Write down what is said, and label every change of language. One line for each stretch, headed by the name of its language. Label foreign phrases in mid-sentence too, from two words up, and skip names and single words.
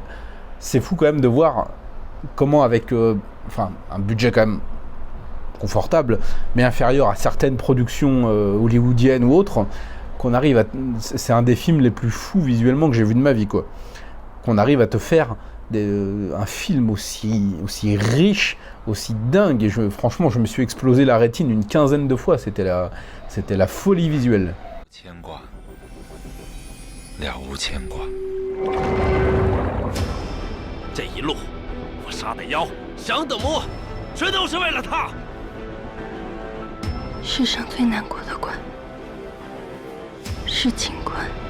French: C'est fou quand même de voir comment avec un budget quand même confortable, mais inférieur à certaines productions hollywoodiennes ou autres, qu'on arrive à... C'est un des films les plus fous visuellement que j'ai vu de ma vie, quoi. Qu'on arrive à te faire un film aussi riche, aussi dingue. Et franchement, je me suis explosé la rétine une 15aine de fois. C'était la folie visuelle.
Chinese: 这一路，我杀的妖，降的魔，全都是为了他。世上最难过的关。 是情关，